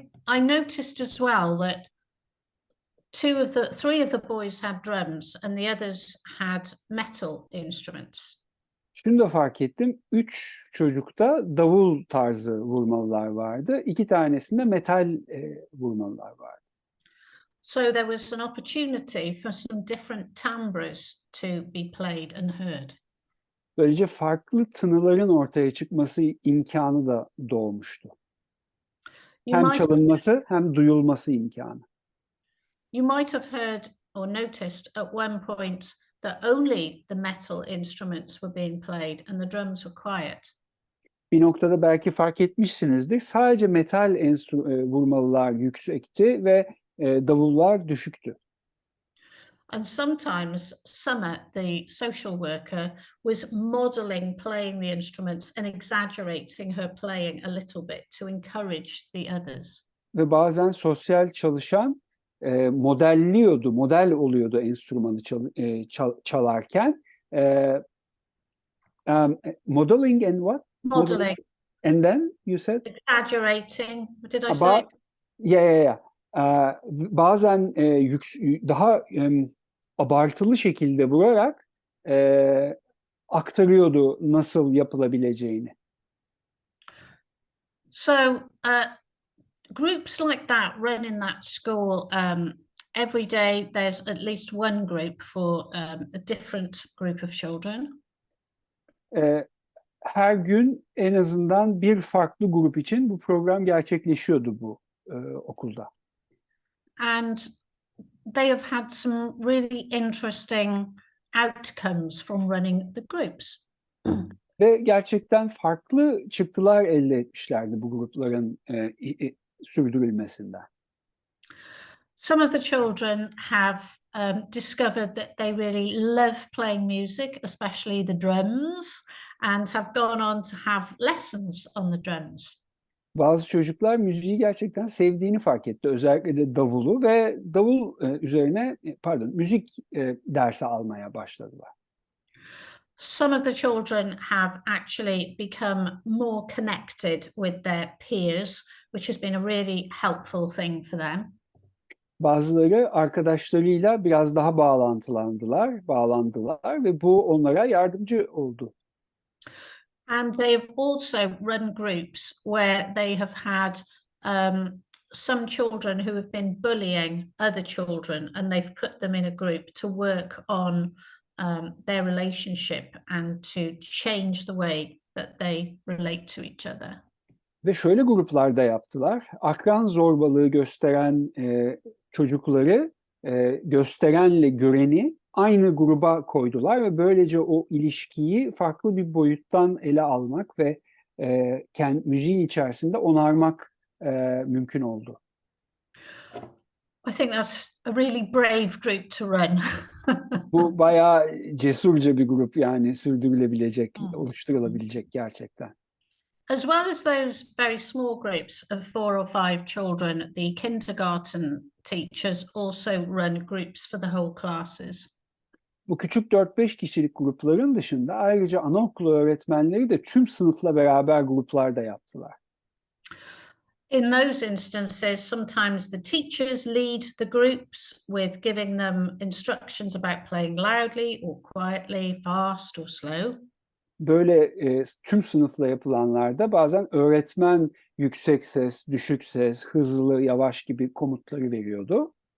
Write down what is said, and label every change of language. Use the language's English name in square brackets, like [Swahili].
[English] I noticed as well that three of the boys had drums and the others had metal instruments. [Turkish] Şunu da fark ettim. 3 çocukta davul tarzı vurmalılar vardı. 2 tanesinde metal vurmalılar vardı. [English] So there was an opportunity for some different timbres to be played and heard. [Turkish] Böylece farklı tınıların ortaya çıkması imkanı da doğmuştu. Hem çalınması hem duyulması imkanı. [English] You might have heard or noticed at one point that only the metal instruments were being played and the drums were quiet. [Turkish] Bir noktada belki fark etmişsinizdir. Sadece metal vurmalılar yüksekti ve davullar düşüktü. [English] And sometimes Summer, the social worker, was modeling playing the instruments and exaggerating her playing a little bit to encourage the others. [Turkish] Ve bazen sosyal çalışan model oluyordu enstrümanı çalarken. [English] Modeling and what? Modeling. And then you said? Exaggerating. Did I say? Yeah. [Turkish] Bazen daha abartılı şekilde vurarak aktarıyordu nasıl yapılabileceğini. [English] So groups like that run in that school. Every day there's at least one group for a different group of children. [Turkish] Her gün en azından bir farklı grup için bu program gerçekleşiyordu bu okulda. [English] And they have had some really interesting outcomes from running the groups. [Turkish] Ve gerçekten farklı çıktılar elde etmişlerdi bu grupların sürdürülmesinden. [English] Some of the children have discovered that they really love playing music, especially the drums, and have gone on to have lessons on the drums. [Turkish] Bazı çocuklar müziği gerçekten sevdiğini fark etti. Özellikle de davulu ve davul üzerine müzik dersi almaya başladılar. [English] Some of the children have actually become more connected with their peers, which has been a really helpful thing for them. [Turkish] Bazıları arkadaşlarıyla biraz daha bağlandılar ve bu onlara yardımcı oldu. [English] And they have also run groups where they have had some children who have been bullying other children, and they've put them in a group to work on their relationship and to change the way that they relate to each other. [Turkish] Ve şöyle gruplarda yaptılar. Akran zorbalığı gösteren çocukları gösterenle göreni aynı gruba koydular ve böylece o ilişkiyi farklı bir boyuttan ele almak ve müziğin içerisinde onarmak mümkün oldu. [English] I think that's a really brave group to run. [Turkish] Bu bayağı cesurca bir grup, yani sürdürülebilecek, oluşturulabilecek gerçekten. [English] As well as those very small groups of 4 or 5 children, the kindergarten teachers also run groups for the whole classes. [Turkish] Bu küçük 4-5 kişilik grupların dışında ayrıca anaokulu öğretmenleri de tüm sınıfla beraber gruplar da yaptılar. [English] In those instances, sometimes the teachers lead the groups with giving them instructions about playing loudly or quietly, fast or slow. [Turkish] Böyle tüm sınıfla yapılanlarda bazen öğretmen yüksek ses, düşük ses, hızlı, yavaş gibi komutları veriyordu.